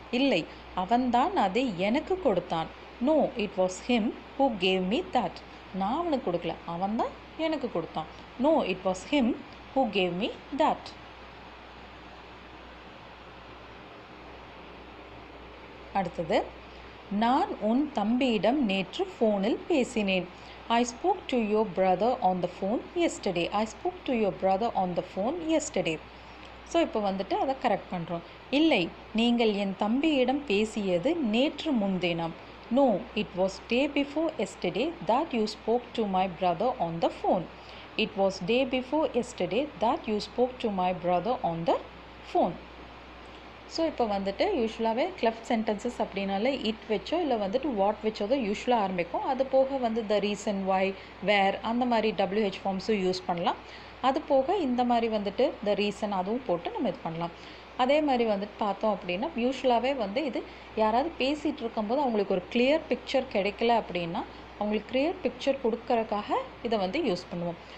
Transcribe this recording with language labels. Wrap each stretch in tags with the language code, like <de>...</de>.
<ta>இல்லை, அவன் தான் அதை எனக்கு கொடுத்தான்.</ta> <en>No, it was him who gave me that.</en> <ta>நான் அவனுக்கு கொடுக்கல, அவன் தான் எனக்கு கொடுத்தான்.</ta> <en>No, it was him who gave me that.</en> <ta>அடுத்தது, நான் உன் தம்பியிடம் நேற்று ஃபோனில் பேசினேன்.</ta> <en>I spoke to your brother on the phone yesterday. I spoke to your brother on the phone yesterday.</en> <ta>So இப்போ வந்துட்டு அதை கரெக்ட் பண்ணுறோம். இல்லை, நீங்கள் என் தம்பியிடம் பேசியது நேற்று முன்தினம்.</ta> <en>No, it was day before yesterday that you spoke to my brother on the phone. It was day before yesterday that you spoke to my brother on the phone.</en> <ta>So இப்போ வந்துட்டு யூஸ்வலாகவே cleft sentences அப்படின்னாலே it வச்சோ இல்லை வந்துட்டு what வச்சோ தான் யூஸ்வலாக ஆரம்பிக்கும். அது போக வந்து த ரீசன், வை, வேர் அந்த மாதிரி WH ஃபார்ம்ஸும் யூஸ் பண்ணலாம். அது போக இந்த மாதிரி வந்துட்டு த ரீசன் அதுவும் போட்டு நம்ம இது பண்ணலாம். அதே மாதிரி வந்துட்டு பார்த்தோம் அப்படின்னா யூஸ்வலாகவே வந்து இது யாராவது பேசிகிட்டு இருக்கும்போது அவங்களுக்கு ஒரு கிளியர் பிக்சர் கிடைக்கல அப்படின்னா அவங்களுக்கு கிளியர் பிக்சர் கொடுக்கறதுக்காக இதை வந்து யூஸ் பண்ணுவோம்.</ta>